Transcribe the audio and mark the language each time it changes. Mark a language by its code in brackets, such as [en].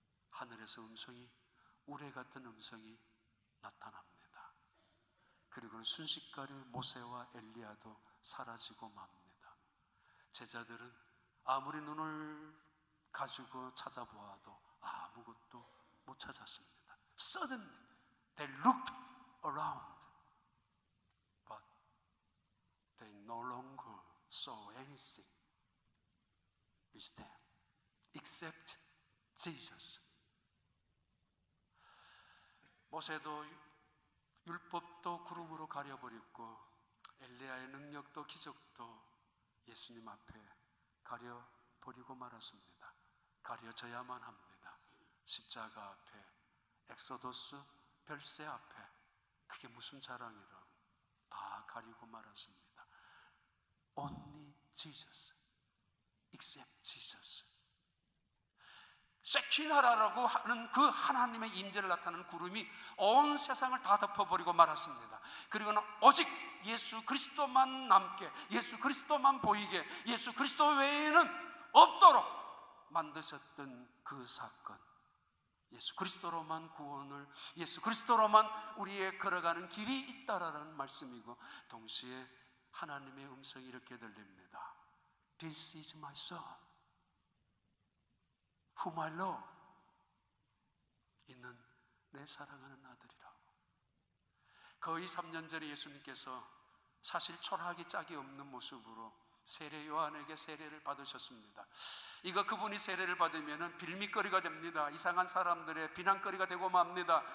[ko] 하늘에서 음성이, 우레 같은 음성이 나타납니다. 그리고는 순식간에 모세와 엘리야도 사라지고 맙니다. 제자들은 아무리 눈을 가지고 찾아보아도 아무것도 못 찾았습니다. [en] Suddenly they looked around, but they no longer saw anything with them except Jesus. [ko] 모세도 율법도 구름으로 가려버렸고 엘리야의 능력도 기적도 예수님 앞에 가려버리고 말았습니다. 가려져야만 합니다. 십자가 앞에, 엑소도스 별세 앞에, 그게 무슨 자랑이라고 다 가리고 말았습니다. [en] Only Jesus, except Jesus. [ko] 세키나라라고 하는 그 하나님의 임재를 나타내는 구름이 온 세상을 다 덮어버리고 말았습니다. 그리고는 오직 예수 그리스도만 남게, 예수 그리스도만 보이게, 예수 그리스도 외에는 없도록 만드셨던 그 사건, 예수 그리스도로만 구원을, 예수 그리스도로만 우리의 걸어가는 길이 있다라는 말씀이고, 동시에 하나님의 음성이 이렇게 들립니다. [en] This is my son, whom I love. [ko] 이는 내 사랑하는 아들이라고. 거의 3년 전에 예수님께서 사실 초라하기 짝이 없는 모습으로 세례 요한에게 세례를 받으셨습니다. 이거 그분이 세례를 받으면 빌미거리가 됩니다. 이상한 사람들의 비난거리가 되고 맙니다.